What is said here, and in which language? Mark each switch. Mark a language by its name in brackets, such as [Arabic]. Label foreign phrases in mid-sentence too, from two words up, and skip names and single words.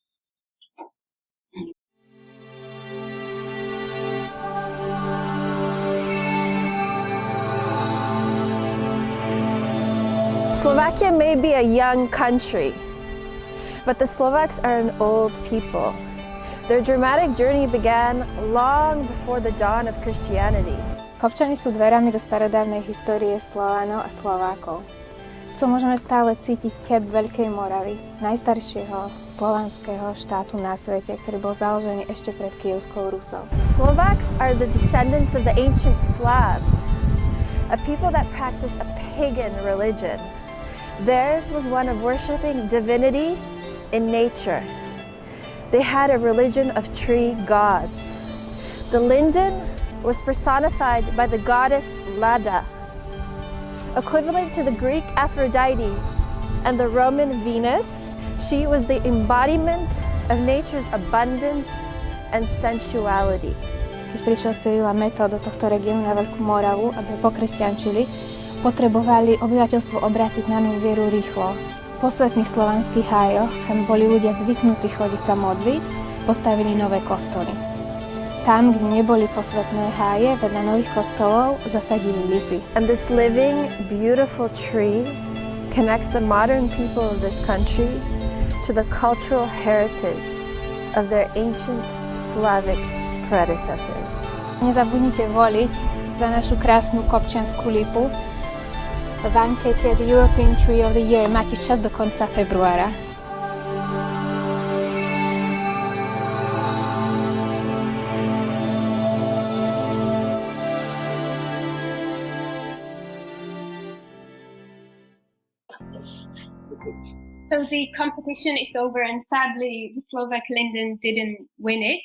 [English] Slovakia may be a young country, but the Slovaks are an old people. Their dramatic journey began long before the dawn of Christianity. [Slovak] Kopčany sú dverami do starodávnej histórie Slovanov a Slovákov. Tu môžeme stále cítiť tep Veľkej Moravy, najstaršieho slovanského štátu na svete, ktorý bol založený ešte pred Kyjevskou Rusou. [English] Slovaks are the descendants of the ancient Slavs, a people that practice a pagan religion. Theirs was one of worshiping divinity in nature. They had a religion of tree gods. The linden was personified by the goddess Lada, equivalent to the Greek Aphrodite and the Roman Venus. She was the embodiment of nature's abundance and sensuality. [Slovak] Keď prišiel Cyril a Metod do tohto regiónu na Veľkú Moravu, aby pokresťančili, potrebovali obyvateľstvo obrátiť na novú vieru rýchlo. V posvetných slovanských hájoch, kam boli ľudia zvyknutí chodiť sa modliť, postavili nové kostoly. tam, kde neboli posvätné háje, vedľa nových kostolov zasadili lipy. [English] And this living, beautiful tree connects the modern people of this country to the cultural heritage of their ancient Slavic predecessors. [Slovak] Nezabudnite voliť za našu krásnu kopčiansku lipu. V ankete The European Tree of the Year máte čas do konca februára. [English] So the competition is over, and sadly, the Slovak Linden didn't win it.